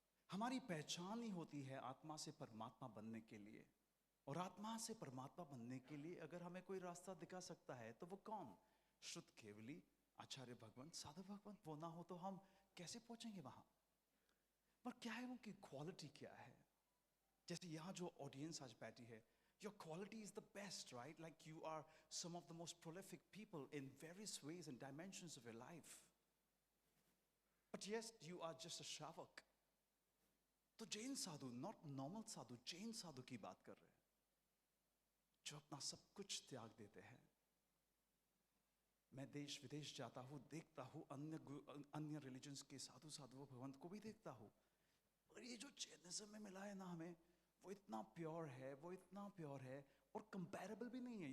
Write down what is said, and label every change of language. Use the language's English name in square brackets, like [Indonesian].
[Hindi] हमारी पहचान ही होती है आत्मा से परमात्मा बनने के लिए, और आत्मा से परमात्मा बनने के लिए अगर हमें कोई रास्ता दिखा सकता है तो वो कौन? शुद्ध केवली आचार्य भगवान, साधु भगवान। वो ना हो तो हम कैसे पहुंचेंगे वहां? पर क्या है उनकी क्वालिटी क्या है? जैसे यहाँ जो ऑडियंस आज बैठी है, [English] your quality is the best, right? Like you are some of the most prolific people in various ways and dimensions of your life. But yes, you are just a shavak. [Hindi] तो जैन साधु, [English] not normal [Hindi] साधु, जैन साधु की बात कर रहे हैं, जो अपना सब कुछ त्याग देते हैं। मैं देश विदेश जाता हूँ, देखता हूँ अन्य रिलीजन्स के साधुओं भगवंत को भी देखता हूँ, और ये जो जैनिज्म में मिला है ना हमें, वो इतना प्योर है, वो इतना प्योर है, और कंपैरेबल भी नहीं है।